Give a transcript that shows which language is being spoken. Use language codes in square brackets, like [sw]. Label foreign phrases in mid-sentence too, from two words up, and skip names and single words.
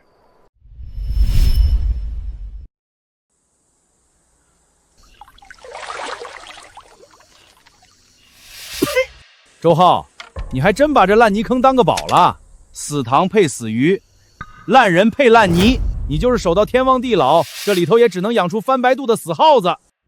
[zh] 周浩，你還真把這爛泥坑當個寶了，死塘配死魚，爛人配爛泥。你就是守到天荒地老，這裡頭也只能養出翻白肚的死耗子。